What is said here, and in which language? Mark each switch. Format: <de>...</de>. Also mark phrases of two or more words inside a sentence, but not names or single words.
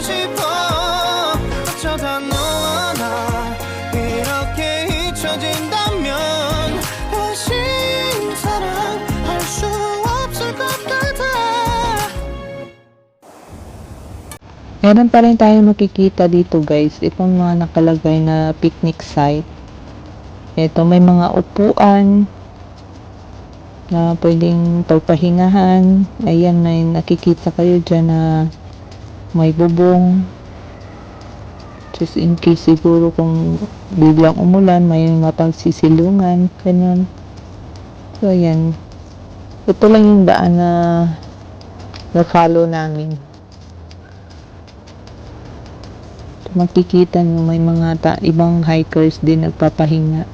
<ko>싶어 어쩌다 너와 나 이렇게 잊혀진다면 다시 사랑할 수 없을 것 같아.</ko> <tl>Meron pa rin tayo makikita dito guys. Itong mga nakalagay na picnic site. Ito may mga upuan na pwedeng pagpahingahan. Ayan, may nakikita kayo dyan na may bubong.</tl> <en>Just in case</en> <tl>siguro kung biglang umulan, may mapagsisilungan. Ganyan. So, ayan. Ito lang yung daan na na-follow namin. Makikita nyo may mga ibang hikers din nagpapahinga.</tl>